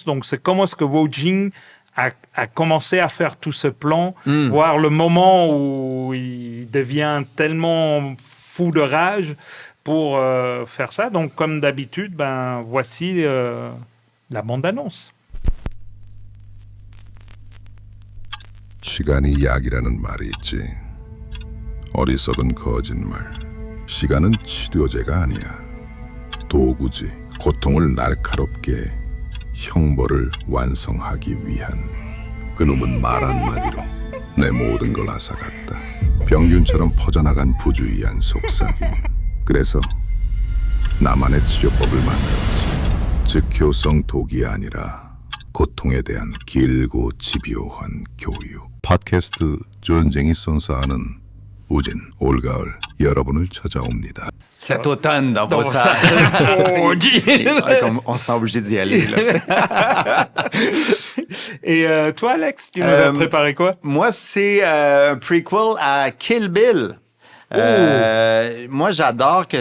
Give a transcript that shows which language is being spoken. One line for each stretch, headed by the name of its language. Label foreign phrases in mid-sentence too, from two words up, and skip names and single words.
French: Donc, c'est comment est-ce que Wo Jing a commencé à faire tout ce plan, voir le moment où il devient tellement fou de rage pour faire ça. Donc, comme d'habitude, voici la bande-annonce.
Korean: 시간이 약이라는 말이 있지. 어리석은 거짓말. 시간은 치료제가 아니야. 도구지. 고통을 날카롭게 형벌을 완성하기 위한. 그놈은 말 한마디로 내 모든 걸 앗아갔다. 병균처럼 퍼져나간 부주의한 속삭임. 그래서 나만의 치료법을 만들었지. 즉효성 독이 아니라 고통에 대한 길고 집요한 교육. 팟캐스트 전쟁이 선사하는 우진 올가을 여러분을 찾아옵니다.
French: Cet automne dans Brossard. On se sent obligé d'y aller. Là. Et toi, Alex, tu nous as préparé quoi? Moi, c'est un prequel à Kill Bill. Moi, j'adore que...